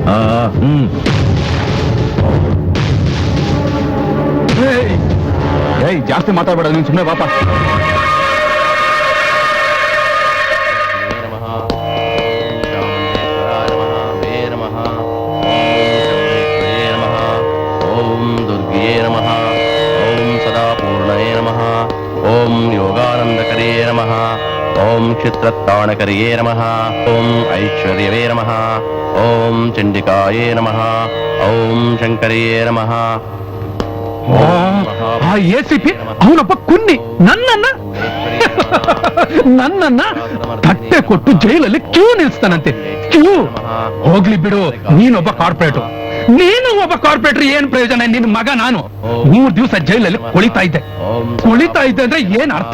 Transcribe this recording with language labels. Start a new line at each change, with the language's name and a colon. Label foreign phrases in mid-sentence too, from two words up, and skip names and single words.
Kannada: ಏಯ್ ಜಾಸ್ತಿ ಮಾತಾಡ್ಬೇಡ ನೀನ್ ಸುಮ್ಮನೆ ಬಾಪ.
Sanskrit: ಓಂ ದುರ್ಗೆ ನಮಃ. ಓಂ ಸದಾಪೂರ್ಣಯೇ ನಮಃ. ಓಂ ಯೋಗಾನಂದಕರೇ ನಮಃ. ಓಂ ಚಿತ್ರತ್ತಾಣಕರಿಯೇ ನಮಃ. ಓಂ ಐಶ್ವರ್ಯವೇ ನಮಃ. ಓಂ ಚಂಡಿಕಾಯೇ ನಮಃ. ಓಂ ಶಂಕರಿಯೇ ನಮಃ.
Kannada: ಆ ACP ಅವನೊಬ್ಬ ಕುನ್ನಿ ನನ್ನನ್ನ ತಟ್ಟೆ ಕೊಟ್ಟು ಜೈಲಲ್ಲಿ ಕ್ಯೂ ನಿಲ್ಸ್ತಾನಂತೆ. ಕ್ಯೂ ಹೋಗ್ಲಿ ಬಿಡು, ನೀನೊಬ್ಬ ಕಾರ್ಪೊರೇಟರ್. ನೀನು ಒಬ್ಬ ಕಾರ್ಪೊರೇಟರ್, ಏನ್ ಪ್ರಯೋಜನ? ನಿನ್ ಮಗ ನಾನು 3 ದಿವಸ ಜೈಲಲ್ಲಿ ಕೊಳಿತಾ ಇದ್ದೆ ಅಂದ್ರೆ ಏನ್ ಅರ್ಥ?